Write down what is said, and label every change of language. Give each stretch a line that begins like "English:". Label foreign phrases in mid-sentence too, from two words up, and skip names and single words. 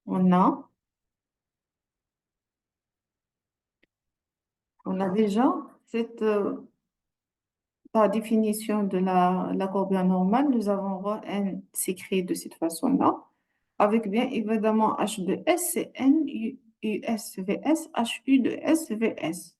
French: On a déjà cette, par définition de la courbure normale, nous avons rho n s'écrit de cette façon-là, avec bien évidemment H de S, c'est N U S V S, H U de S V S.